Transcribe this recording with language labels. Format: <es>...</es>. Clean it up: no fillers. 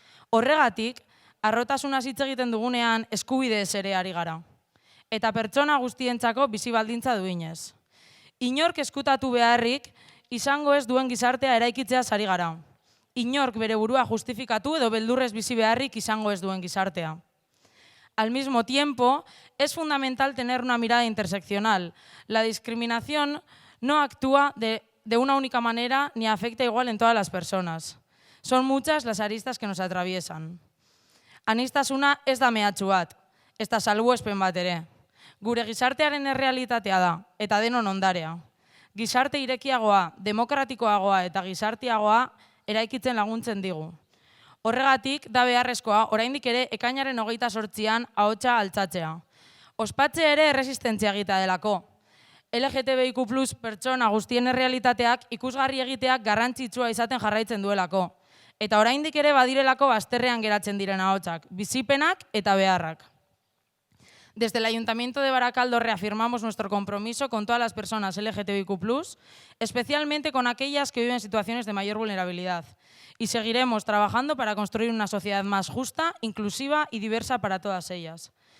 <eu>Horregatik, harrotasunaz hitz egiten dugunean eskubideez ere ari gara. Eta pertsona guztientzako bizi baldintza duinez. Inork eskutatu beharrik izango ez duen gizartea eraikitzeaz ari gara. Inork bere burua justifikatu edo beldurrez bizi beharrik izango ez duen gizartea.</eu> <es>Al mismo tiempo, es fundamental tener una mirada interseccional. La discriminación no actúa de una única manera ni afecta igual en todas las personas. Son muchas las aristas que nos atraviesan.</es> <eu>Aniztasuna ez da mehatxu bat, ez da salbuespen bat ere. Gure gizartearen errealitatea da, eta denon ondarea. Gizarte irekiagoa, demokratikoagoa eta gizarteagoa eraikitzen laguntzen digu. Horregatik, da beharrezkoa, oraindik ere ekainaren 28an ahotsa altzatzea. Ospatzea ere erresistentzia egitea delako. LGTBIQ+ pertsona guztien errealitateak ikusgarri egiteak garrantzitsua izaten jarraitzen duelako. Eta oraindik ere badirelako bazterrean geratzen diren ahotsak, bizipenak eta beharrak.</eu> <es>Desde el Ayuntamiento de Barakaldo reafirmamos nuestro compromiso con todas las personas LGTBIQ+, especialmente con aquellas que viven en situaciones de mayor vulnerabilidad. Y seguiremos trabajando para construir una sociedad más justa, inclusiva y diversa para todas ellas.</es>